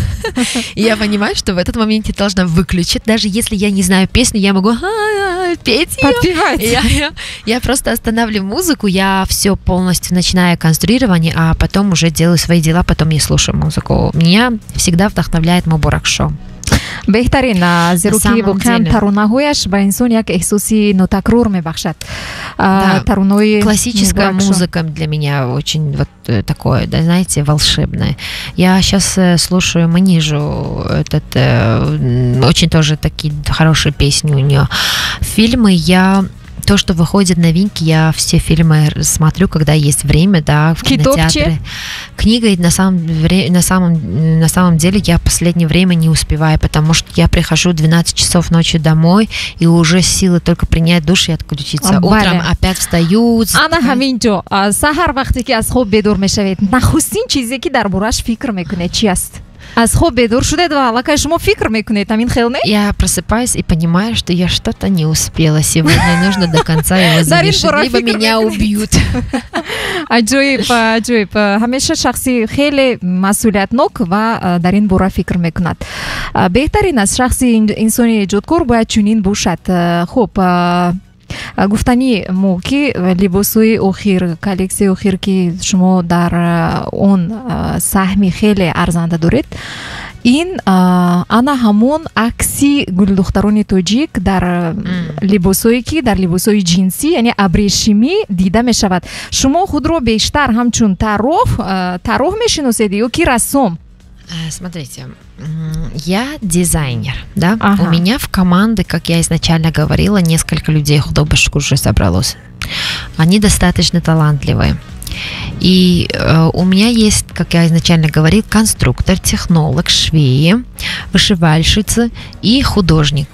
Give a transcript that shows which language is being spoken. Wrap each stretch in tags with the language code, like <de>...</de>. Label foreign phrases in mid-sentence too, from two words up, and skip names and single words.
<ru>И я понимаю, что в этот момент я должна выключить, даже если я не знаю песню, я могу петь ее. Подпевать. Я просто останавливаю музыку, я все полностью начинаю конструирование, а потом уже делаю свои дела, потом я слушаю музыку. Меня всегда вдохновляет Мубарак Шо.</ru> <tg>Беҳтарин аз рӯкӣ бахм тарона‌ҳояш ба инсон як эҳсосӣ нав такрор мебахшад.</tg> <ru>Трануи классическая музыка для меня очень вот такое, да, знаете, волшебное. Я сейчас слушаю Манижу, очень тоже такие хорошие песни у нее. Фильмы то, что выходит новинки, я все фильмы смотрю, когда есть время, да, в кинотеатре. Книга на самом деле я в последнее время не успеваю, потому что я прихожу 12 часов ночи домой, и уже силы только принять душ и отключиться. Утром опять встаю.</ru> <tg>Ана ҳаминҷо саҳар вақте ки аз хоб бедор мешавед, нахустин чизе ки дар бораш фикр мекунед чи аст? Аз хоб бедор шудед ва аллакай шумо фикр мекунед, амин хел не? Я просыпаюсь и понимаю, что я что-то не успела. Сегодня нужно до конца его завершить, либо меня убьют. аҷоиб ҳамеша шахси хеле масъулиятнок ва дар ин бора фикр мекунад. Беҳтарин аст шахси инсони эҷодкор бояд чунин бошад. Хуб, гуфтани мо ки либосои охир, коллексияи охир ки шумо дар он саҳми хеле арзанда доред, ин ана ҳамон акси гулдухтарони тоҷик дар либосое ки дар либосои ҷинсӣ, яъне абрешимӣ дида мешавад. Шумо худро бештар ҳамчун тарроҳ мешиносед ё ки рассом?</tg> <ru>Смотрите, я дизайнер, да? У меня в команде, как я изначально говорила, несколько людей художников уже собралось. Они достаточно талантливые. И у меня есть, как я изначально говорил, конструктор, технолог, швеи, вышивальщица и художник.</ru>